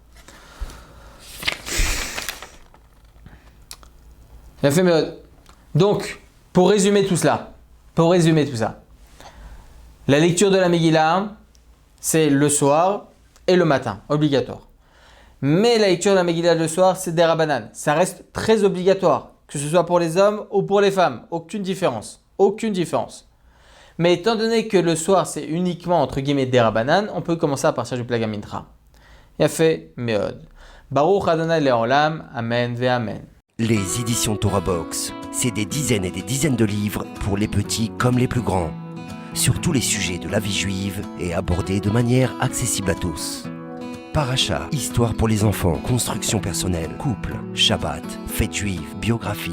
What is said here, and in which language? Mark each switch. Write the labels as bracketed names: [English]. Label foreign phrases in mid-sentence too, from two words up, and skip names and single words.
[French] Donc, pour résumer tout ça, la lecture de la Megillah, c'est le soir et le matin, obligatoire. Mais la lecture de la Megillah le soir, c'est des Rabbanan. Ça reste très obligatoire, que ce soit pour les hommes ou pour les femmes. Aucune différence. Mais étant donné que le soir, c'est uniquement, entre guillemets, des Rabbanan, on peut commencer à partir du [Hebrew] פלג המנחה. יפה מאוד. ברוך ה' לעולם. אמן ואמן. [French] Les éditions Torah Box, c'est des dizaines et des dizaines de livres pour les petits comme les plus grands, sur tous les sujets de la vie juive et abordés de manière accessible à tous. Paracha, histoire pour les enfants, construction personnelle, couple, Shabbat, fête juive, biographie.